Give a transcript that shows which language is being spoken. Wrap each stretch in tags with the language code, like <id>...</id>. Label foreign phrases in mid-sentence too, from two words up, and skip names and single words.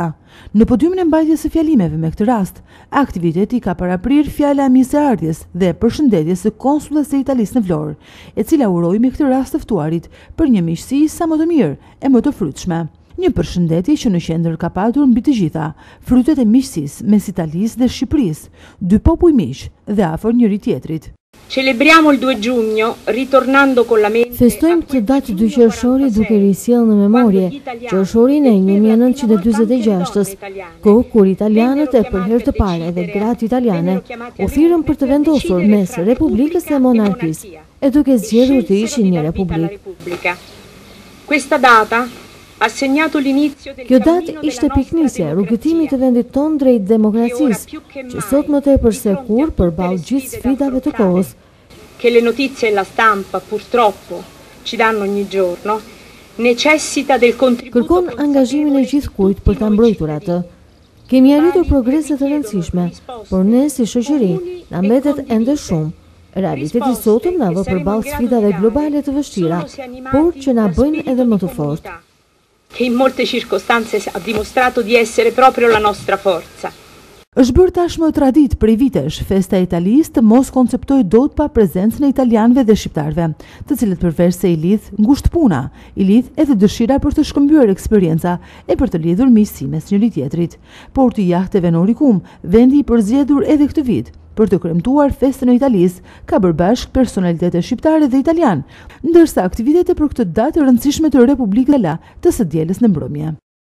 <sq>Në podiumin e mbajtjes së fjalimeve me këtë rast, aktiviteti ka paraprir fjala e mirëseardhjes dhe përshëndetjes së konsullës së Italisë në Vlorë, e cila uroi me këtë rast të ftuarit për një miqësi sa më të mirë e më të frytshme. Një përshëndetje që në qendër ka patur mbi të gjitha frytet e miqësisë mes Italisë dhe Shqipërisë, dy popull miq dhe afër njëri tjetrit.</sq> <it>Celebriamo il 2 giugno ritornando con la mente.</it> <sq>Festojmë këtë datë 2 qershori duke risjellë në memorie qershorin e 1946-s, kohë kur italianët e për herë të parë dhe gratë italiane u thirrën për të vendosur mes Republikës dhe Monarkisë, e duke zgjedhur të ishin një republikë.</sq> <it>Questa data ha segnato l'inizio del</it> <sq>Kjo datë ishte piknisja rrugëtimit të vendit tonë drejt demokracisë, që sot më tepër se kur përballë gjithë sfidave të kohës.</sq> <it>Che le notizie e la stampa purtroppo ci danno ogni giorno, necessita del contributo.</it> <sq>Kërkon angazhimin e gjithkujt për ta mbrojtur atë. Kemi arritur progrese të rëndësishme, por ne si shoqëri na mbetet ende shumë. Realiteti sotëm na vë përballë sfidave globale të vështira, por që na bëjnë edhe më të fortë.</sq> <it>Che in molte circostanze ha dimostrato di essere proprio la nostra forza.</it> <sq>Është bërë tashmë traditë prej vitesh festa e Italisë të mos konceptojë dot pa prezencën e italianëve dhe shqiptarëve, të cilët përveç se i lidh ngushtë puna, i lidh edhe dëshira për të shkëmbyer eksperienca e për të lidhur miqësi mes njëri tjetrit. Porti i jahteve në Oricum, vendi i përzgjedhur edhe këtë vit për të kremtuar festën e Italisë, ka bërë bashkë personalitete shqiptare dhe italian, ndërsa aktivitete për këtë datë rëndësishme të Republikës të së dielës në mbrëmje.</sq>